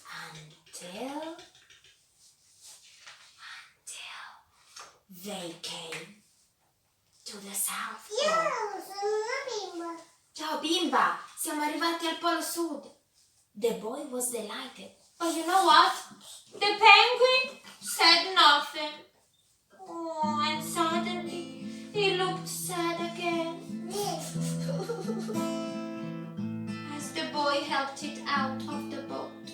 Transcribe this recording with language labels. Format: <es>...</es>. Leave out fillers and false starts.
<en>Until they came to the South Pole.</en> <it>Sono una bimba. Ciao bimba, siamo arrivati al Polo Sud.</it> <en>The boy was delighted. But you know what? The penguin said nothing. Oh, and suddenly he looked sad again as the boy helped it out of the boat.</en>